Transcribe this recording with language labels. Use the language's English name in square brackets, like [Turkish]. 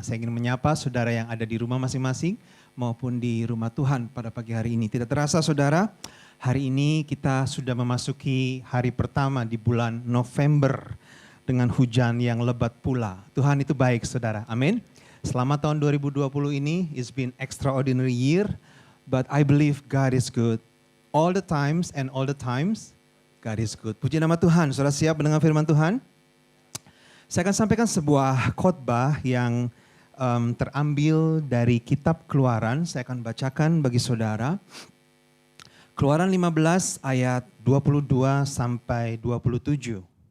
[Indonesian] Saya ingin menyapa saudara yang ada di rumah masing-masing maupun di rumah Tuhan pada pagi hari ini. Tidak terasa saudara, hari ini kita sudah memasuki hari pertama di bulan November dengan hujan yang lebat pula. Tuhan itu baik saudara, amin. Selamat tahun 2020 ini, [English] it's been extraordinary year, but I believe God is good. All the times and all the times, God is good. [Indonesian] Puji nama Tuhan, saudara siap mendengar firman Tuhan? Saya akan sampaikan sebuah khotbah yang terambil dari kitab Keluaran. Saya akan bacakan bagi saudara. Keluaran 15 ayat 22 sampai 27.